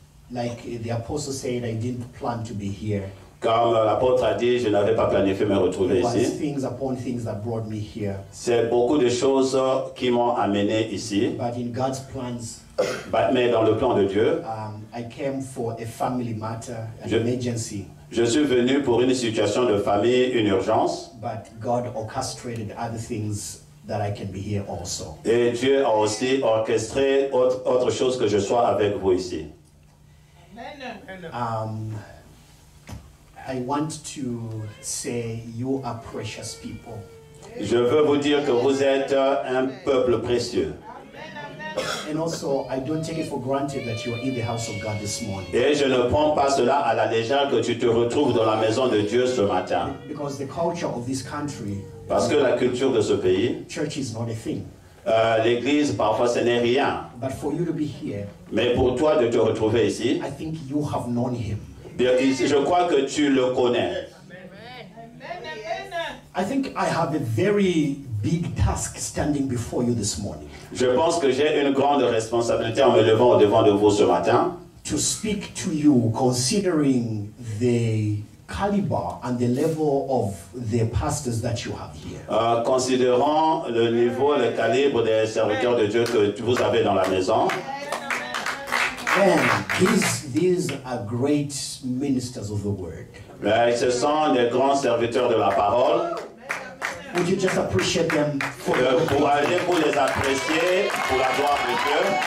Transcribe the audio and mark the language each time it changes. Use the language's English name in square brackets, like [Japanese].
[English] Like the apostle said, I didn't plan to be here. [French] Comme l'apôtre a dit, je n'avais pas planifié me retrouver [English] It was [French] ici. [English] things upon things that brought me here. [French] C'est beaucoup de choses qui m'ont amené ici. [English] But in God's plans, [French] Mais dans le plan de Dieu, [English] I came for a family matter, an emergency. [French] je suis venu pour une situation de famille, une urgence. [English] But God orchestrated other things that I can be here also. [French] Et Dieu a aussi orchestré autre chose que je sois avec vous ici. [English] I want to say you are precious people. [French] Je veux vous dire que vous êtes un peuple précieux. [English] And also, I don't take it for granted that you are in the house of God this morning. [French] Et je ne prends pas cela à la légère que tu te retrouves dans la maison de Dieu ce matin. [English] Because the culture of this country, [French] Parce que la culture de ce pays, [English] church is not a thing. [French] l'église parfois ce n'est rien. [English] But for you to be here, [French] Mais pour toi de te retrouver ici, [English] I think you have known him. [French] je crois que tu le connais. [English] I think I have a very big task standing before you this morning. [French] Je pense que j'ai une grande responsabilité en me levant au devant de vous ce matin. [English] To speak to you considering the caliber and the level of the pastors that you have here. [French] Considérant le niveau, le calibre des serviteurs de Dieu que vous avez dans la maison. [English] And these are great ministers of the word. [French] Ce sont des grands serviteurs de la parole. [English] Would you just appreciate them for [French] Pour aller, pour les apprécier, pour la gloire de Dieu.